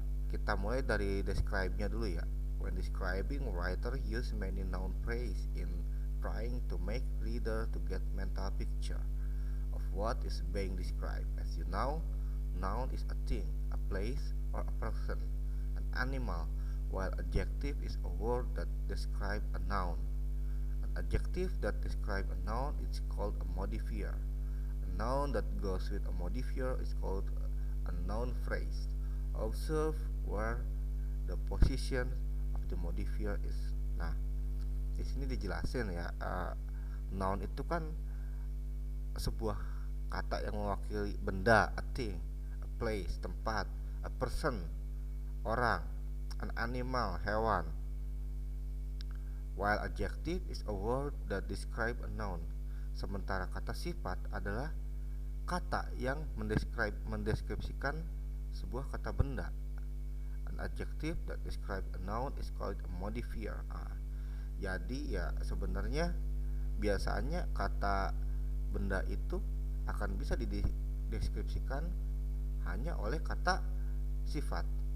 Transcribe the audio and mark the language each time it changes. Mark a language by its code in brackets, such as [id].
[id] Kita mulai dari describe-nya dulu ya. [en] When describing, writer use many noun phrase in trying to make reader to get mental picture of what is being described. As you know, noun is a thing, a place, or a person, an animal, while adjective is a word that describe a noun. An adjective that describe a noun is called a modifier. A noun that goes with a modifier is called a noun phrase. Observe where the position of the modifier is. [id] Nah, di sini dijelasin ya, noun itu kan sebuah kata yang mewakili benda, [en] a thing, a place, [id] tempat, [en] a person, [id] orang, [en] an animal, [id] hewan. [en] While adjective is a word that describe a noun. [id] Sementara kata sifat adalah kata yang mendeskripsikan sebuah kata benda. An [en] adjective that describe a noun is called a modifier. [id] Jadi ya sebenarnya biasanya kata benda itu akan bisa dideskripsikan hanya oleh kata sifat.